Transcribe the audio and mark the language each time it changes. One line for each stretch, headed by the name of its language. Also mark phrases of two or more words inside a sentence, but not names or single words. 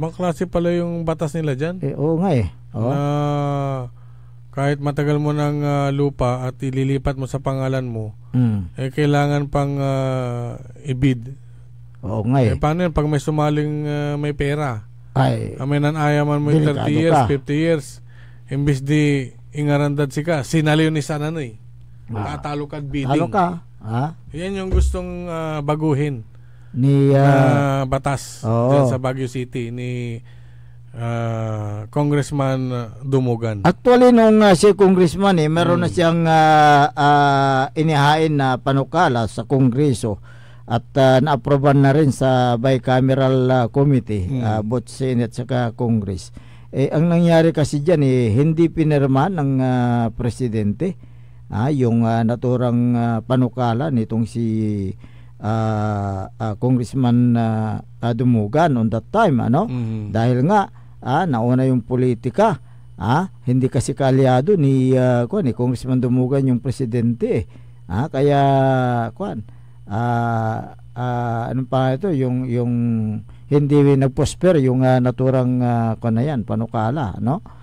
Filipino: Ibang klase pala yung batas nila dyan. Kahit matagal mo ng lupa at ililipat mo sa pangalan mo, kailangan pang ibid. Paano yun? Pag may sumaling may pera, may nanayaman mo 30 years, 50 years, imbis di ingarandad sika, sinaliw ni sana katalo ka bidding. Talo ka. Yan yung gustong baguhin ni batas dyan sa Baguio City ni Congressman Dumugan. Actually nung si Congressman meron na siyang inihain na panukala sa Kongreso at na-aproban na rin sa
English: bicameral committee, both Senate
Filipino: saka Congress. Ang nangyari kasi dyan hindi pinirma ng presidente yung naturang panukala nitong si Congressman Dumugan
English: on that time,
Filipino: ano? Dahil nga nauna yung politika, hindi kasi kalyado ni Congressman Dumugan yung presidente. Kaya ano pa ito, yung hindi nagprosper yung naturang panukala, no?